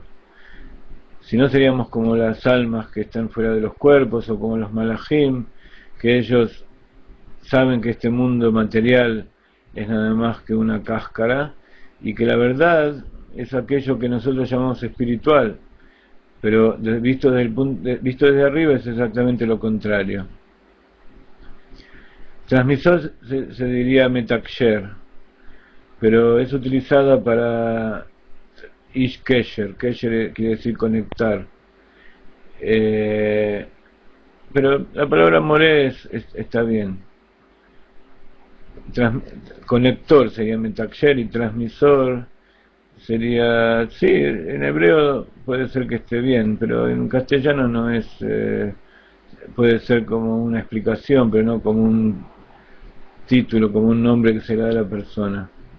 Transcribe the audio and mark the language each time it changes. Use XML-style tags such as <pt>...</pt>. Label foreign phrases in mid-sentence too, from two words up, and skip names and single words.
<es>Si no, seríamos como las almas que están fuera de los cuerpos, o como los malajim, que ellos saben que este mundo material es nada más que una cáscara, y que la verdad es aquello que nosotros llamamos espiritual, pero visto desde arriba es exactamente lo contrario. Transmisor se diría metaksher, pero es utilizada para</es> <he>איש קשר.</he> <es>Kesher quiere decir conectar, pero la palabra moré está bien. Conector sería metaksher y transmisor sería, sí, en hebreo puede ser que esté bien, pero en castellano no es, puede ser como una explicación, pero no como un título, como un nombre que se le da a la persona.</es>